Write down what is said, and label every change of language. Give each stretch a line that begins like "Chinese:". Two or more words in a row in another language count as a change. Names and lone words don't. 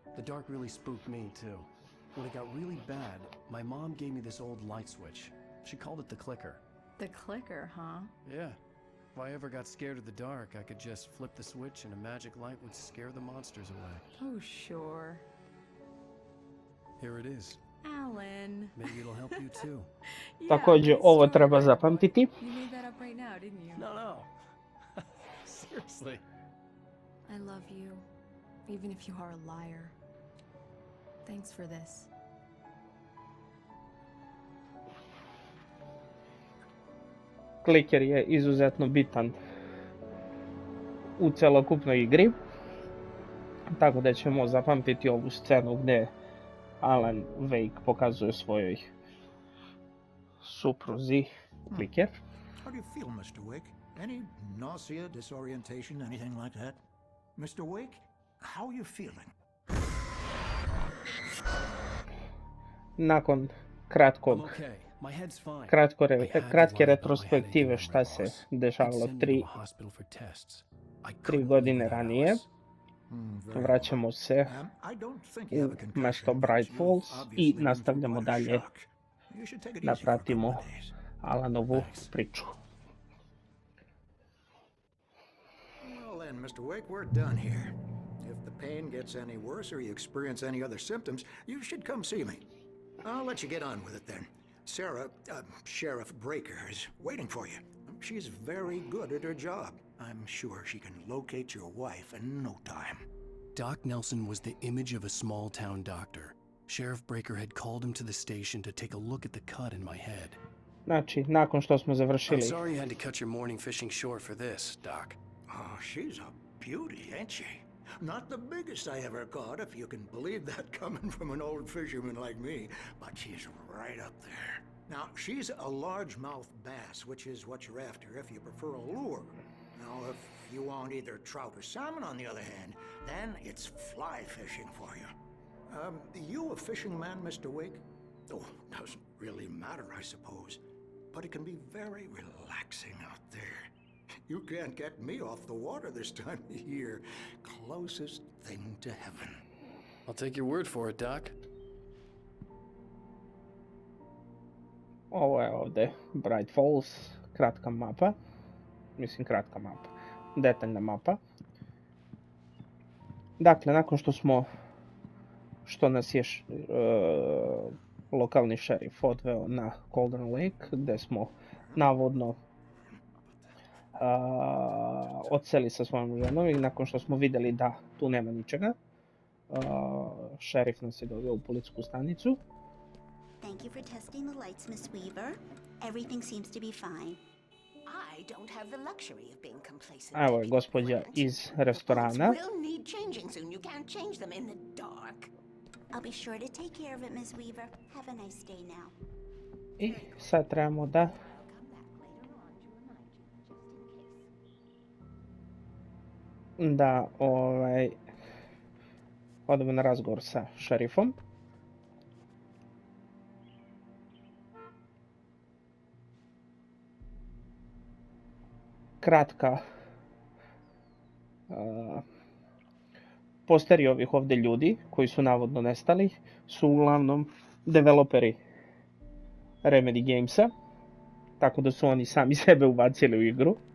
English: The dark really spooked me, too. When it got really bad, my mom gave me this old light switch. She called it the clicker. The clicker, huh? Yeah. If I ever got scared of the dark, I could just flip the switch and a magic light would scare the monsters away. Oh, sure. Here it is. Alan. Maybe it'll help you too.
Bosnian: Također, ovo treba zapamtiti.
English: You made that up right now, didn't you? No. Seriously. I love you, even if you are a liar. Thanks for this.
Bosnian: Kliker je izuzetno bitan u celokupnoj igri, tako da ćemo zapamtiti ovu scenu gdje Alan Wake pokazuje svojoj supruzi kliker.
English: How do you feel, Mr. Wake? Any nausea, disorientation, anything like that? Mr. Wake, how are you feeling?
Bosnian: Nakon kratke retrospektive šta se dešavalo 3 godine ranije, vraćamo se u mjesto Bright Falls i nastavljamo dalje da pratimo Alanovu priču.
English: Well then, Mr. Wake, we're done here. If the pain gets any worse or you experience any other symptoms, you should come see me. I'll let you get on with it then. Sarah, Sheriff Breaker, is waiting for you. She's very good at her job. I'm sure she can locate your wife in no time. Doc Nelson was the image of a small-town doctor. Sheriff Breaker had called him to the station to take a look at the cut in my head.
Bosnian: Znači, nakon što smo završili...
English: I'm sorry you had to cut your morning fishing short for this, Doc. Oh, she's a beauty, ain't she? Not the biggest I ever caught, if you can believe that coming from an old fisherman like me, but she's right up there. Now, she's a largemouth bass, which is what you're after if you prefer a lure. Now, if you want either trout or salmon, on the other hand, then it's fly fishing for you. You a fishing man, Mr. Wake? Oh, doesn't really matter, I suppose. But it can be very relaxing out there. You can't get me off the water this time of year. Closest thing to heaven. I'll take your word for it, Doc.
Bosnian: Ovo je ovdje Bright Falls, kratka mapa. Mislim, kratka mapa. Detaljna mapa. Dakle, nakon što nas je lokalni šerif odveo na Cauldron Lake, gdje smo navodno odseli sa svojom ženom i nakon što smo vidjeli da tu nema ničega, šerif nas je doveo u policijsku stanicu.
English: Thank you for testing the lights, Miss Weaver. Everything seems to be fine. I don't have the luxury of being complacent.
Bosnian: Evo je gospođa iz restorana.
English: Will need changing soon. You can't change them in the dark. I'll be sure to take care of it, Miss Weaver. Have a nice day now.
Bosnian: I sad trebamo da odemo na razgovor sa šerifom. Kratka posteri ovih ovdje ljudi koji su navodno nestali su uglavnom developeri Remedy Gamesa, tako da su oni sami sebe ubacili u igru.